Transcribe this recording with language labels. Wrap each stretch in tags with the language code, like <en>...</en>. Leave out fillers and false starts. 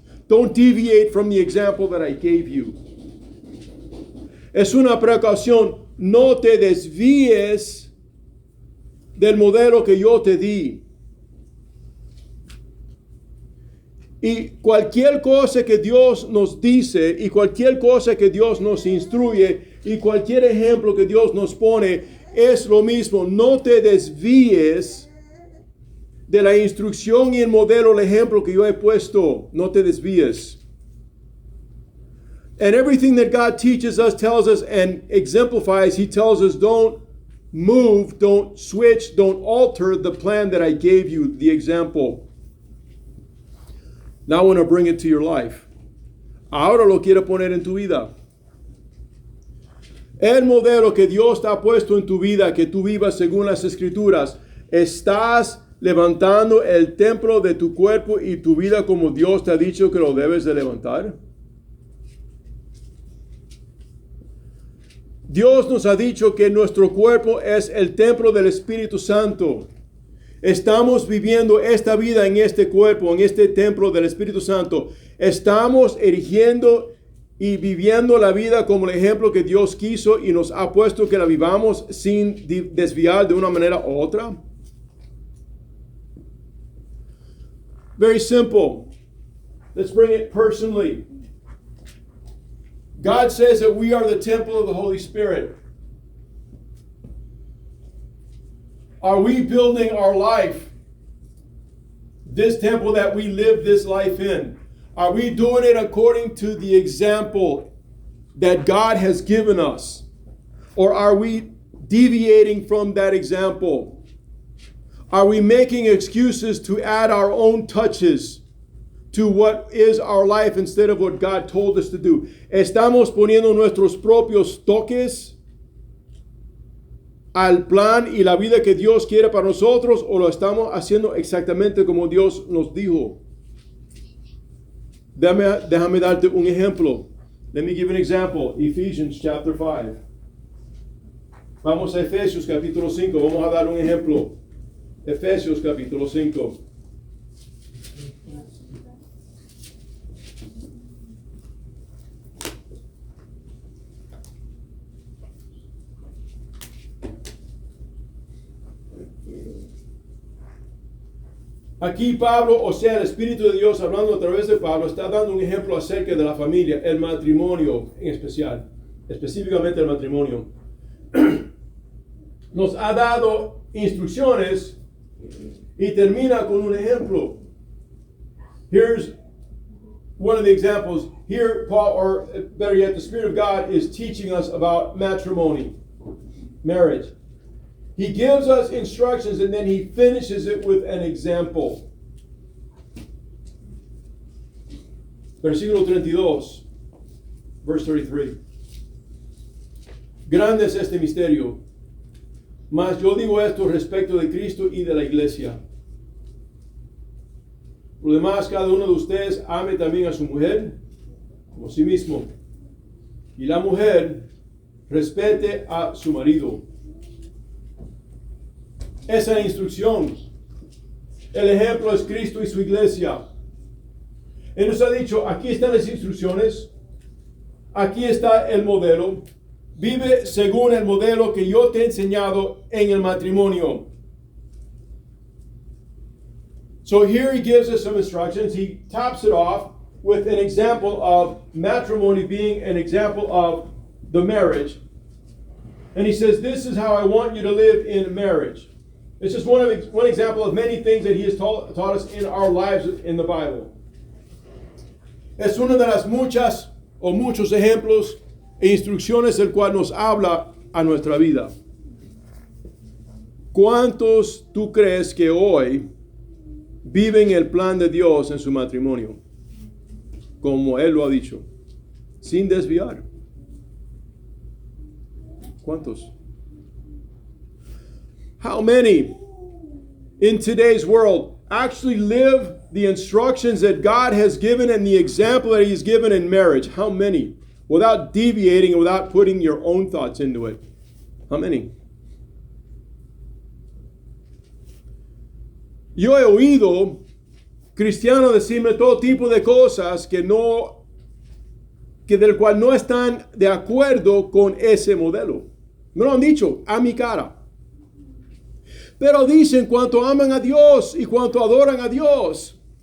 <en>Don't deviate from the example that I gave you.</en> <es>Es una precaución. No te desvíes del modelo que yo te di. Y cualquier cosa que Dios nos dice, y cualquier cosa que Dios nos instruye, y cualquier ejemplo que Dios nos pone, es lo mismo. No te desvíes de la instrucción y el modelo, el ejemplo que yo he puesto. No te desvíes.</es> <en>And everything that God teaches us, tells us, and exemplifies, he tells us, don't move, don't switch, don't alter the plan that I gave you, the example. Now I want to bring it to your life.</en> <es>Ahora lo quiero poner en tu vida. El modelo que Dios te ha puesto en tu vida, que tú vivas según las Escrituras, estás levantando el templo de tu cuerpo y tu vida como Dios te ha dicho que lo debes de levantar. Dios nos ha dicho que nuestro cuerpo es el templo del Espíritu Santo. Estamos viviendo esta vida en este cuerpo, en este templo del Espíritu Santo. Estamos erigiendo y viviendo la vida como el ejemplo que Dios quiso y nos ha puesto que la vivamos sin desviar de una manera u otra.</es> <en>Very simple. Let's bring it personally. God says that we are the temple of the Holy Spirit. Are we building our life, this temple that we live this life in? Are we doing it according to the example that God has given us? Or are we deviating from that example? Are we making excuses to add our own touches to what is our life instead of what God told us to do?</en> <es>¿Estamos poniendo nuestros propios toques al plan y la vida que Dios quiere para nosotros, o lo estamos haciendo exactamente como Dios nos dijo? Déjame darte un ejemplo.</es> <en>Let me give an example. Ephesians chapter 5.</en> <es>Vamos a Efesios capítulo 5. Vamos a dar un ejemplo. Efesios capítulo 5. Aquí Pablo, o sea, el Espíritu de Dios hablando a través de Pablo, está dando un ejemplo acerca de la familia, el matrimonio en especial, específicamente el matrimonio. Nos ha dado instrucciones y termina con un ejemplo.</es> <en>Here's one of the examples. Here, Paul, or better yet, the Spirit of God is teaching us about matrimony, marriage. He gives us instructions and then he finishes it with an example.</en> <es>Versículo 32,</es> <en>verse 33.</en> <es>Grande es este misterio, mas yo digo esto respecto de Cristo y de la iglesia. Por lo demás, cada uno de ustedes ame también a su mujer como a sí mismo, y la mujer respete a su marido. Esa instrucción, el ejemplo es Cristo y su iglesia. Él nos ha dicho, aquí están las instrucciones, aquí está el modelo. Vive según el modelo que yo te he enseñado en el matrimonio.</es> <en>So here he gives us some instructions. He tops it off with an example of matrimony being an example of the marriage. And he says, this is how I want you to live in marriage. It's just one example of many things that he has taught us in our lives in the Bible.</en> <es>Es una de las muchas o muchos ejemplos e instrucciones el cual nos habla a nuestra vida. ¿Cuántos tú crees que hoy viven el plan de Dios en su matrimonio? Como Él lo ha dicho, sin desviar. ¿Cuántos?</es> <en>How many in today's world actually live the instructions that God has given and the example that He's given in marriage? How many? Without deviating and without putting your own thoughts into it. How many?</en> <es>Yo he oído cristianos decirme todo tipo de cosas que del cual no están de acuerdo con ese modelo. Me lo han dicho a mi cara. Pero dicen cuánto aman a Dios y cuánto adoran a Dios.</es>